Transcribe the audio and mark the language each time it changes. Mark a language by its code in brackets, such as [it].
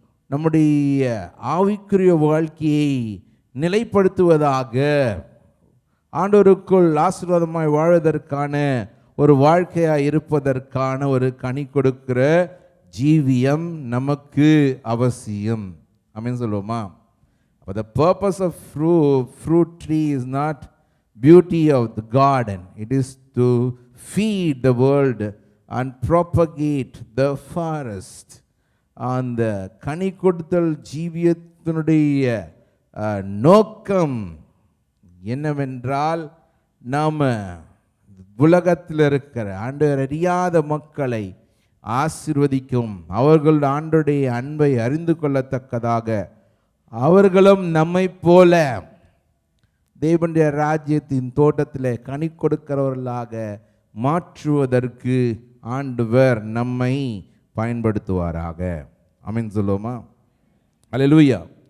[ta] நம்முடைய ஆவிக்குரிய வாழ்க்கையை நிலைப்படுத்துவதாக, ஆண்டவருக்குள் ஆசீர்வாதமாய் வாழ்வதற்கான ஒரு வாழ்க்கையாக இருப்பதற்கான ஒரு கனி கொடுக்கிற ஜீவியம் நமக்கு அவசியம். ஆமென் சொல்லுவோமா? [en] But the purpose of fruit tree is not beauty of the garden. It is to feed the world and propagate the forest. [ta] அந்த கனி கொடுத்தல் ஜீவியத்தினுடைய நோக்கம் என்னவென்றால், நாம் உலகத்தில் இருக்கிற ஆண்டவர் அறியாத மக்களை ஆசீர்வதிக்கும். அவர்கள் ஆண்டவருடைய அன்பை அறிந்து கொள்ளத்தக்கதாக அவர்களும் நம்மை போல தேவனுடைய ராஜ்யத்தின் தோட்டத்தில் கனி கொடுக்கிறவர்களாக மாற்றுவதற்கு ஆண்டவர் நம்மை பயன்படுத்துவாராக. ஆமென் சொல்லுவோமா? அல்லேலூயா.